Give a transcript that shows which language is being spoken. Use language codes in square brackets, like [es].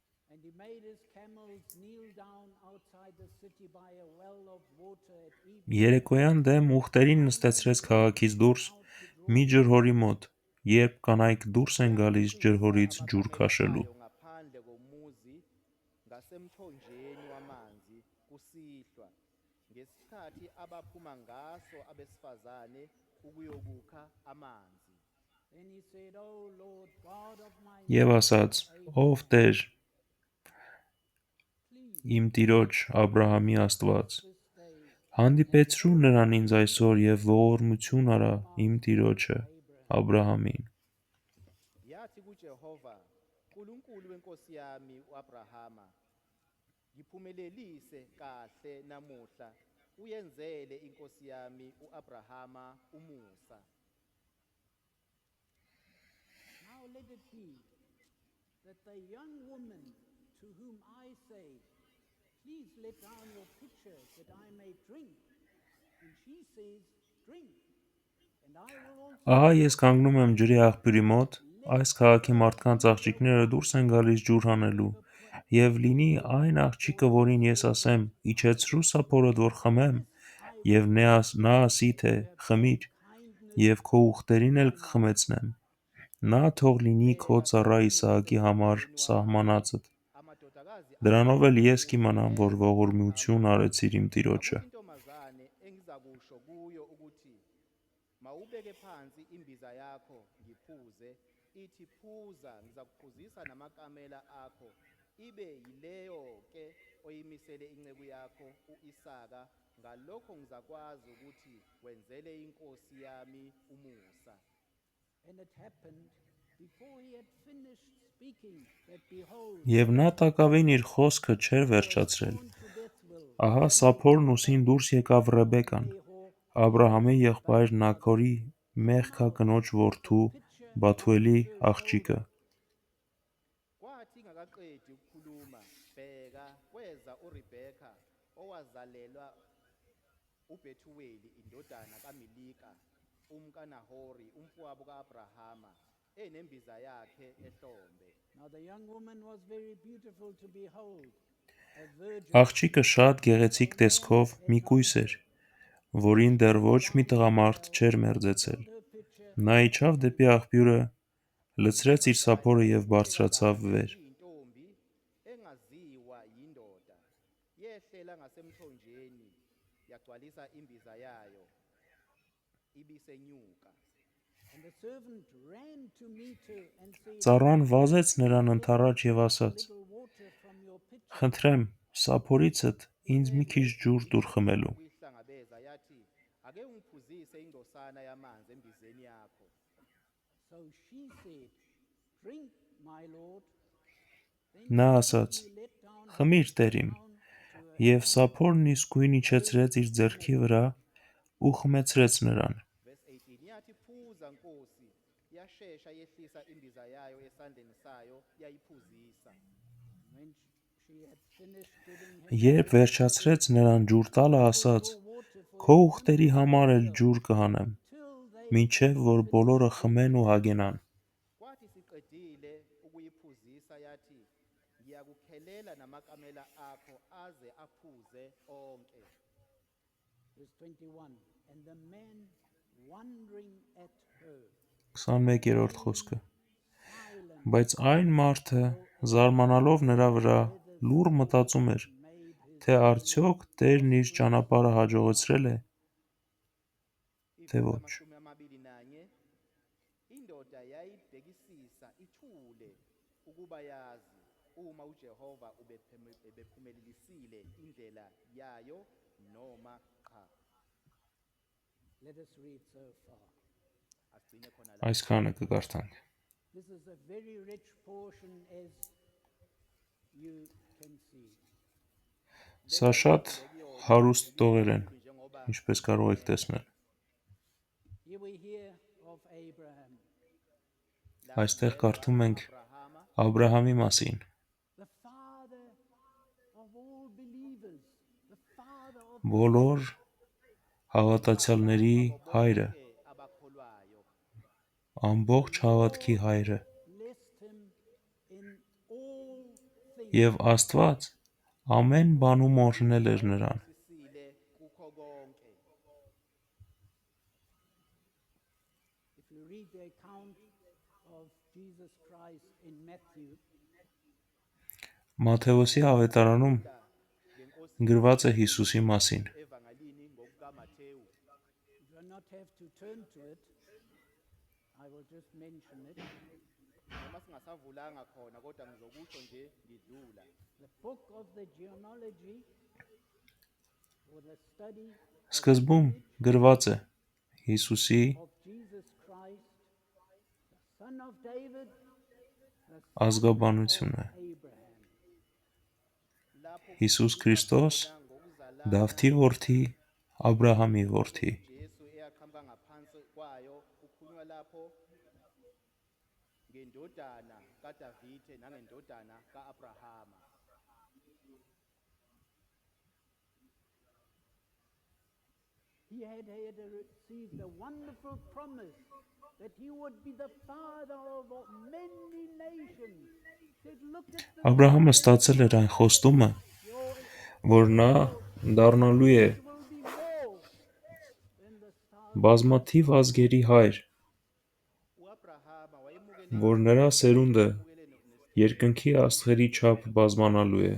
[en] And he made his camels kneel down outside the city by a well of water at evening. [hy] Երեկոյան դեմ ուխտերին նստեցրեց քաղաքից դուրս մի ջրհորի մոտ, երբ կանայք դուրս են գալիս ջրհորից ջուր քաշելու։ [zu] Ayo ngaphandle komuzi ngasemthonjeni wamanzi kusihlwa ngesikhathi abaphuma ngaso abesifazane ukuyokukha amanzi. [en] Then he said, "O Lord God of my [hy] Եվ ասաց. Ով Տեր, իմ տիրոջ Աբրահամի Աստված, [en] this day [hy] հանդիպեցրու նրան ինձ այսօր եւ ողորմություն արա իմ տիրոջը Աբրահամին։ [zu] Yathi kuJehova, uNkulunkulu wenkosi yami uAbrahama, ngiphumelelise kahle namuhla, uyenzele inkosi yami uAbrahama umusa. [en] Now let it be that the young woman to whom I say, please let down your pitcher that I may drink. And she says, drink. And I will also [hy] Ահա ես կանգնում եմ ջրի աղբյուրի մոտ, այս քաղաքի մարդկանց աղջիկները դուրս են գալիս ջուր հանելու, եւ լինի այն աղջիկը, որին ես ասեմ, իջեցրու սափորդ, որ խմեմ, եւ նա ասի, թե խմիր, եւ քո ուխտերին էլ կխմեցնեմ, նա թող լինի քո ծառա Իսահակի համար սահմանածդ։ [zu] Amadodakazi [hy] Դրանով էլ ես կիմանամ, որ ողորմություն արեցիր իմ տիրոջը։ [zu] intombazane engizakusho kuyo ukuthi mawubeke phansi imbiza yakho ngiphuze ithi phuza ngizakuphuzisa namakamela akho ibe yileyo ke oyimisele inceku yakho uIsaka ngalokho ngizakwazi ukuthi wenzele inkosi yami umusa. [en] And it happened before he had finished speaking that behold, [hy] Եվ նա տակավին իր խոսքը չէր վերջացրել։ [en] born to Bethuel, [hy] Ահա Սափորն ուսին դուրս եկավ Ռեբեկան, [en] Nahor, [hy] Աբրահամի եղբայր Նաքորի մեղքա կնոջ որդու Բաթուելի աղջիկը։ [zu] Kwathi ingakaqedi bheka kweza uRebeka owazalelwa uBethuweli indodana kaMilika umkaNahori umfowabo kaAbrahama enembiza yakhe ehlombe. [en] Now the young woman was very beautiful to behold, a virgin. [hy] Աղջիկը շատ գեղեցիկ տեսքով մի կույս էր, որին դեռ ոչ մի տղամարդ չէր մերձեցել։ [en] Her pitcher, [hy] Նա իջավ դեպի աղբյուրը, լցրեց իր սափորը եւ բարձրացավ վեր։ [zu] Intombi engaziwa yindoda yehlela ngasemthonjeni yagcwalisa imbiza yayo ibisenyuka. [en] and the servant ran to meet her and said, [hy] Ծառան վազեց նրան ընդառաջ եւ ասաց. [en] little water from your pitcher. [hy] Խնդրեմ, սափորիցդ ինձ մի քիչ ջուր դուր խմելու։ [zu] Uyihlangabeza yathi ake ungiphuzise ingcosana yamanzi embizeni yakho. [en] So she said, drink, my lord. Then [hy] Նա [en] she [hy] ասաց. [en] quickly let down her [hy] Խմիր տերիմ։ [en] down to her [hy] Եվ սափորն իսկույն իջեցրեց իր ձեռքի վրա ու խմեցրեց նրան։ [en] Verse 18 [zu] yathi phuza nkosi yashesha yehlisa imbiza yayo esandleni sayo yayiphuzisa. [en] When she had finished giving him [hy] Երբ վերջացրեց նրան ջուր տալը, ասաց. [en] water for [hy] Քո ուխտերի համար էլ ջուր կհանեմ, [en] till they [hy] մինչև որ բոլորը խմեն ու հագենան։ [zu] Kwathi siqedile ukuyiphuzisa yathi ngiyakukhelela namakamela akho aze aphuze onke. [en] verse 21, and the man wondering at her, [hy] 21-րդ խոսքը։ [en] silent, [hy] Բայց այն մարդը զարմանալով նրա վրա լուռ մտածում էր, [en] made his [hy] թե արդյոք Տերն իր ճանապարհը հաջողեցրել է, թե ոչ։ [zu] Amashumi amabili nanye indoda yayibhekisisa ithule ukuba yazi uma uJehova ubephumelelisile indlela yayo noma cha. [en] let us read so far. [zu] Asigcine khona la. [hy] Այսքանը կգարտանք։ [en] This is a very rich portion as you can see. [hy] Սա շատ հարուստ տողեր են, ինչպես կարող եք տեսնել։ [en] Here we hear of Abraham, [hy] Այստեղ կարդում ենք [zu] Abrahama [hy] Աբրահամի մասին, [en] the father of all believers, the father of [hy] բոլոր հավատացյալների հայրը, [zu] abakholwayo [hy] ամբողջ հավատքի հայրը, [en] blessed him in all things. [hy] եւ Աստված ամեն բանում օրհնել էր նրան։ [zu] sisile kukho konke. [en] If you read the account of Jesus Christ in Matthew, [hy] Մատթեոսի ավետարանում գրված է Հիսուսի մասին։ [zu] Evangelini ngokukaMathewu [en] you do not have to turn to it. I will just mention it. [zu] noma singasavulanga khona kodwa ngizokusho nje ngidlula. [en] The book of the genealogy or the study [hy] Սկզբում գրված է Հիսուսի [en] of Jesus Christ, the son of David, the [hy] ազգաբանությունը։ [en] Abraham. [zu] Lapho [hy] Հիսուս Քրիստոս Դավթի որդի, Աբրահամի որդի։ [zu] Jesu eyaqhamuka ngaphansi kwayo kukhulunywa lapho ngendodana kaDavide nangendodana kaAbrahama. [en] He had received a wonderful promise that he would be the father of many nations. Said, look at the [hy] Աբրահամը ստացել էր այն խոստումը, [en] your [hy] որ նա դառնալու է [en] will be more than the stars. [hy] բազմաթիվ ազգերի հայր, [zu] UAbrahama wayemukele [hy] որ նրա սերունդը երկնքի աստղերի չափ բազմանալու է։